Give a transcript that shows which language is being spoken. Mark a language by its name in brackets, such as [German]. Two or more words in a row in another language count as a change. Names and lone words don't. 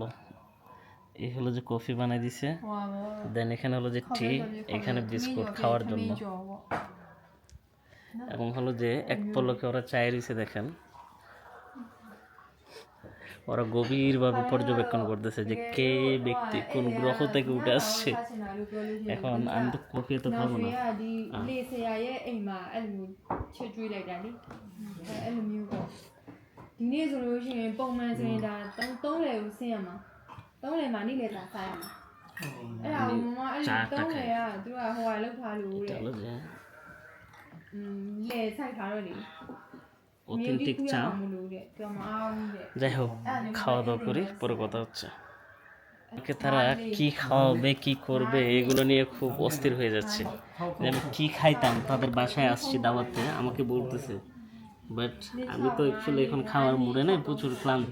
[Bangla] এই হলো যে কফি বানাই দিছে, দেন এখানে হলো যে টি, এখানে বিস্কুট খাওয়ার জন্য, এবং হলো যে এক পলকে ওরা চায় রয়েছে। দেখেন ওরা গভীরভাবে পর্যবেক্ষণ করতেছে যে কে ব্যক্তি কোন গ্রহ থেকে উঠে আসছে। এখন আমি তো কফি তো খাবো না। [Burmese] ဒီနေ့ဆိုလို့ရှိရင်ပုံမှန်ဆိုရင်ဒါ3လယ်ကိုဆင်းရမှာ3လယ်မှာနေ့လယ်သာစားရမှာအဲ့ဒါကိုမမအဲ့3လယ်ကသူကဟိုဟာလောက်ထားလို့တဲ့လယ်ဆိုင်ထားတော့လေ [Bangla] অথেন্টিক চা। যাই হোক খাওয়া দাওয়া করি, পরে কথা হচ্ছে। তারা কি খাওয়াবে কি করবে এগুলো নিয়ে খুব অস্থির হয়ে যাচ্ছে, যে আমি কি খাইতাম। তাদের বাসায় আসছি দাওয়াতে, আমাকে বলতেছে, বাট আমি তো অ্যাকচুয়ালি এখন খাওয়ার মুডে নেই, প্রচুর ক্লান্ত।